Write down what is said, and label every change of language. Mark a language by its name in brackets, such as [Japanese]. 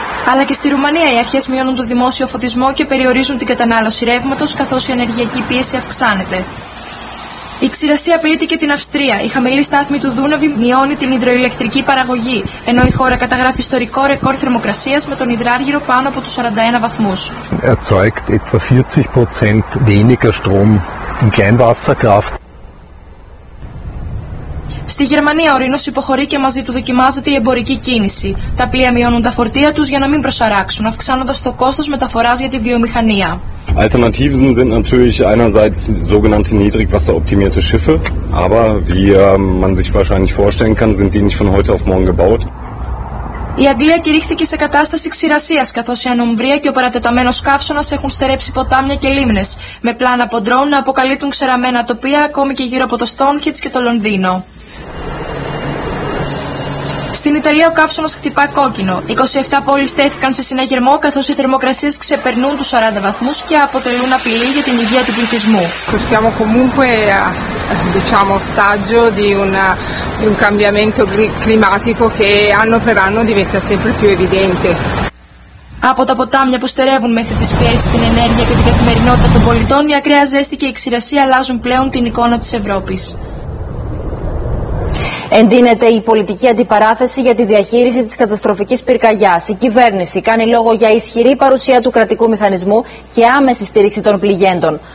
[Greek] Αλλά και στη Ρουμανία οι αρχές μειώνουν το δημόσιο φωτισμό και περιορίζουν την κατανάλωση ρεύματος καθώς η ενεργειακή πίεση αυξάνεται. Η ξηρασία απειλείται και την Αυστρία. Η χαμηλή στάθμη του Δούναβη μειώνει την υδροηλεκτρική παραγωγή, ενώ η χώρα καταγράφει ιστορικό ρεκόρ θερμοκρασίας με τον υδράργυρο πάνω από τους 41 βαθμούς. [German] Erzeugt etwa 40% weniger Strom in Kleinwasserkraft. [Greek] Στη Γερμανία ο Ρήνος υποχωρεί και μαζί του δοκιμάζεται η εμπορική κίνηση. Τα πλοία μειώνουν τα φορτία τους για να μην προσαράξουν, αυξάνοντας το κόστος μεταφοράς για τη βιομηχανία. [German] Alternativen sind natürlich einerseits sogenannte niedrigwasseroptimierte Schiffe, aber wie man sich wahrscheinlich vorstellen kann, sind die nicht von heute auf morgen gebaut. [Greek] Η Αγγλία κηρύχθηκε σε κατάσταση ξηρασίας, καθώς η ανομβρία και ο παρατεταμένος καύσωνας έχουν στερέψει ποτάμια και λίμνες, με πλάνα από ντρόν να αποκαλύπτουν ξεραμένα τοπία ακόμη και γύρω από το Στόνχιτς και το Λονδίνο. Στην Ιταλία ο καύσωνας χτυπά κόκκινο. 27 πόλεις στέθηκαν σε συναγερμό καθώς οι θερμοκρασίες ξεπερνούν τους 40 βαθμούς και αποτελούν απειλή για την υγεία του πληθυσμού. [Italian] Siamo comunque diciamo ostaggio di un cambiamento climatico che anno per anno diventa sempre più evidente. [Greek] Από τα ποτάμια που στερεύουν μέχρι τις πιέσεις στην ενέργεια και την καθημερινότητα των πολιτών, η ακραία ζέστη και η ξηρασία αλλάζουν πλέον την εικόνα της Ευρώπης. Εντείνεται η πολιτική αντιπαράθεση για τη διαχείριση της καταστροφικής πυρκαγιάς. Η κυβέρνηση κάνει λόγο για ισχυρή παρουσία του κρατικού μηχανισμού και άμεση στήριξη των πληγέντων.